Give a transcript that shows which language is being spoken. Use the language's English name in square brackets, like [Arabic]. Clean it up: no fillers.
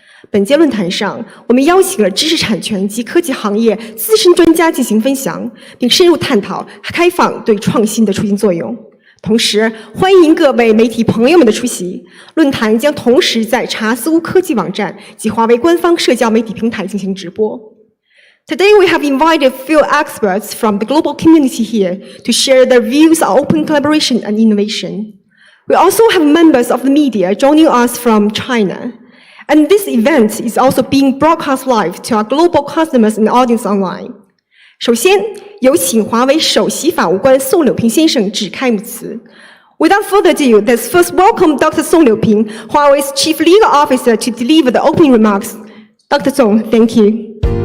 [Chinese] 本届论坛上，我们邀请了知识产权及科技行业资深专家进行分享，并深入探讨开放对创新的促进作用。同时，欢迎各位媒体朋友们的出席。论坛将同时在查搜科技网站及华为官方社交媒体平台进行直播。 [English] Today we have invited field experts from the global community here to share their views on open collaboration and innovation. We also have members of the media joining us from China. And this event is also being broadcast live to our global customers and audience online. [Chinese] 首先，有请华为首席法务官宋柳平先生致开幕词。 [English] Without further ado, let's first welcome Dr. Song Liuping, Huawei's Chief Legal Officer, to deliver the opening remarks. Dr. Song, thank you.